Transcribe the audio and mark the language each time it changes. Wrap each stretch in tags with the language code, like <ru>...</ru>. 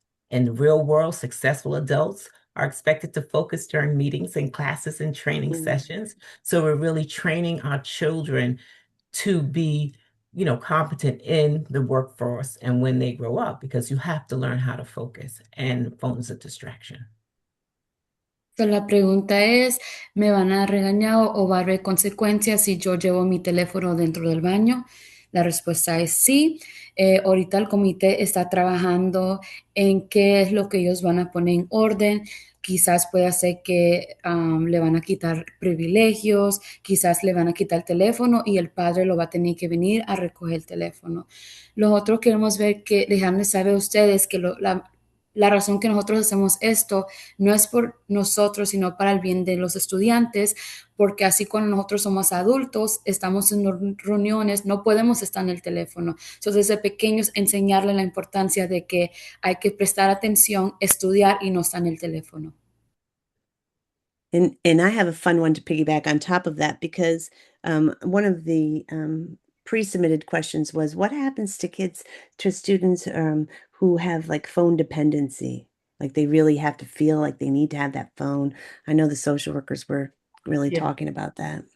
<en>In the real world, successful adults are expected to focus during meetings and classes and training sessions. So we're really training our children to be competent in the workforce and when they grow up, because you have to learn how to focus, and the phone is a distraction.</en> <es>So, la pregunta es, ¿me van a regañar o va a haber consecuencias si yo llevo mi teléfono dentro del baño? La respuesta es sí. Ahorita el comité está trabajando en qué es lo que ellos van a poner en orden. Quizás pueda ser que le van a quitar privilegios, quizás le van a quitar el teléfono y el padre lo va a tener que venir a recoger el teléfono. Nosotros queremos ver que, dejarles saber a ustedes que la razón que nosotros hacemos esto no es por nosotros, sino para el bien de los estudiantes, porque así cuando nosotros somos adultos, estamos en reuniones, no podemos estar en el teléfono. Entonces, desde pequeños, enseñarle la importancia de que hay que prestar atención, estudiar y no estar en el teléfono.</es> <en>And I have a fun one to piggyback on top of that, because one of the pre-submitted questions was, what happens to students who have like phone dependency? Like they really have to feel like they need to have that phone. I know the social workers were really talking about that.</en>